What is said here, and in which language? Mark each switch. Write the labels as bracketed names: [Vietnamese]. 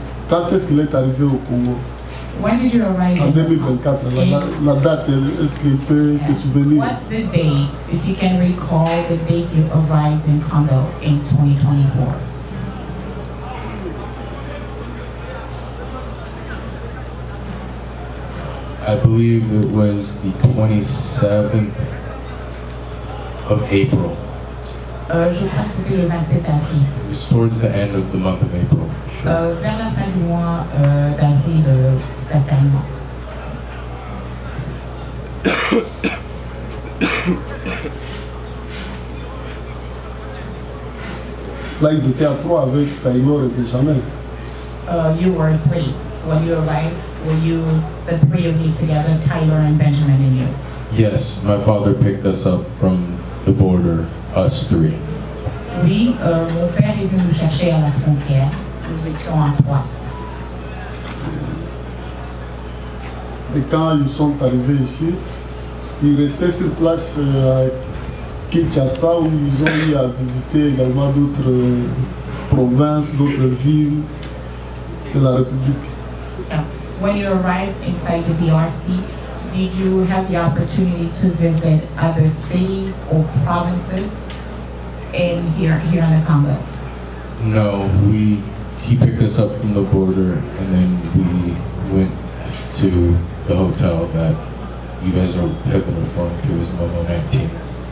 [French] Quand est-ce qu'il est arrivé au Congo? [English] When did you arrive? [French] En 2024. La date, est-ce qu'il peut se souvenir? [English] What's the date, if you can recall the date you arrived in Congo in 2024? I believe it was the 27th of April. [French] Je crois que c'était le 27 avril. [English] It was towards the end of the month of April. [French] Vers la fin du mois d'avril, certainement. Là, ils étaient à 3 avec Tyler et Benjamin. [English] You were 3. When you arrived, were you the 3 of you together, Tyler and Benjamin and you? Yes, my father picked us up from the border, us 3. [French] Oui, mon père est venu nous chercher à la frontière. Nous étions à 3. Et quand ils sont arrivés ici, ils restaient sur place à Kinshasa où ils ont eu à visiter également d'autres provinces, d'autres villes de la République. [English] When you arrived inside the DRC, did you have the opportunity to visit other cities or provinces here in the Congo? No, he picked us up from the border and then we went to the hotel that you guys have been referring to as Momo 19.